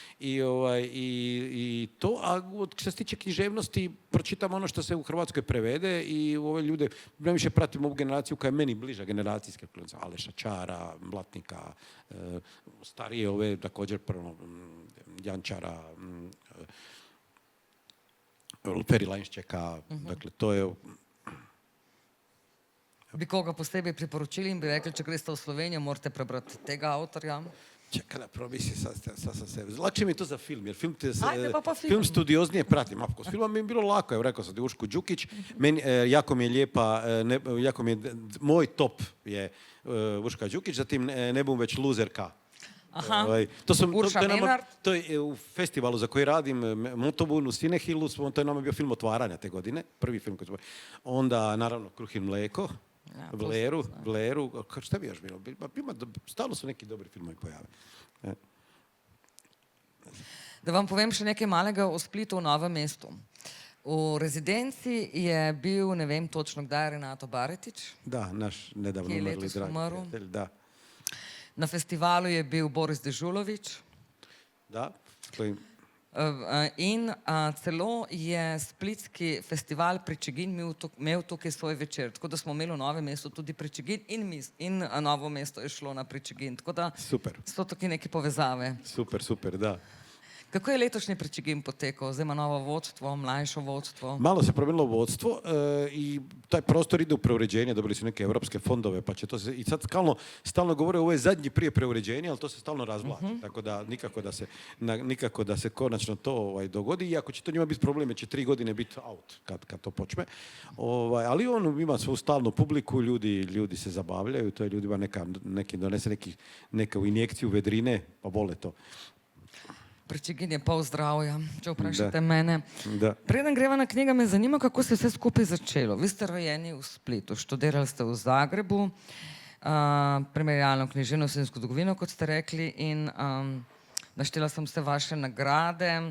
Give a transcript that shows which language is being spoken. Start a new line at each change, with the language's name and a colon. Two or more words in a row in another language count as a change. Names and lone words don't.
Croatian: I to, a što se tiče književnosti, pročitam ono što se u Hrvatskoj prevede i ove ljude, najviše pratim ovu generaciju koja je meni bliža generacijske, Aleša Čara, Blatnika, starije ove također Jančara, Peri Lajnščeka, dakle to je...
Slovenian: Bi koga posebej priporočili in bi rekli, če greste v Slovenijo, morate prebrati tega avtorja?
Croatian: Čekaj da promislim sad sa sebe. Lakše mi je to za film, jer film film studioznije pratim. S filmom mi je bilo lako, evo rekao sam Duško Đukić, jako mi je lijepa, moj top je Urška Đukić, zatim Ne bum već luzerka. Urša Menard. To je u festivalu za koji radim, Montobun u Cinehillu, to je nama bio film otvaranja te godine, prvi film koji smo... Onda, naravno, Kruh i mleko, Vleru, šta bi još bilo? Stalno su neki dobri filmovi pojave.
Slovenian: Da vam povem še nekaj malega o Splitu v Novem mestu. V rezidenci je bil, ne vem točno kdaj, Renato Baretić. Da, naš nedavno umrli dragi prijatelj, da. Na festivalu je bil Boris Dežulović. Da, in celo je splitski festival Prečegin imel tukaj svoj večer. Tako da smo imeli v Novem mestu tudi Prečegin in Novo mesto je šlo na Prečegin. Tako da so tukaj neke povezave. Super, da. Kako je letošnji Prečegin potekal? Zdaj ima novo vodstvo, mlajše vodstvo.
Croatian: Malo se promijenilo vodstvo i taj prostor ide u preuređenje, dobili su neke evropske fondove, pa će to se... I sad stalno govore ovo je zadnji prije preuređenja, ali to se stalno razvlači. Tako da nikako da se konačno to dogodi. I ako će to njima biti problem, će 3 godine biti out kad to počne. Ali on ima svoju stalnu publiku, ljudi se zabavljaju, to je ljudima neki donese neku injekciju vedrine, pa vole to.
Slovenian: Prečegin je pol zdravja, če vprašate mene. Da. Preden greva na knjiga, me zanima, kako se vse skupaj začelo. Vi ste rojeni v Splitu, študirali ste v Zagrebu, primerjalno književnost in zgodovino, kot ste rekli, in naštela sem vse vaše nagrade.